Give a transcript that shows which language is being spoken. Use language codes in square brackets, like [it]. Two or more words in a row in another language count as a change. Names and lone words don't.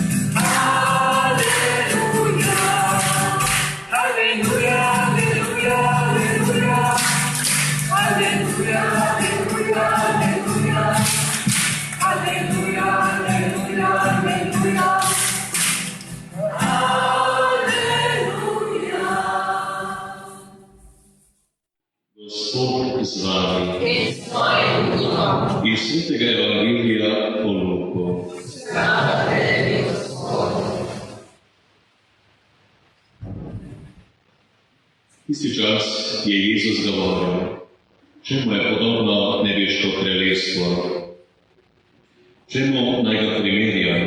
[sl] Alleluja. Alleluja, alleluja, alleluja. Alleluja, alleluja, alleluja. Alleluja, alleluja, alleluja. Gospod z vami iz Svetega Evangelija po Luku. Tisti čas je Jezus govoril, čemu je podobno nebeško kraljestvo, čemu naj ga primerjam.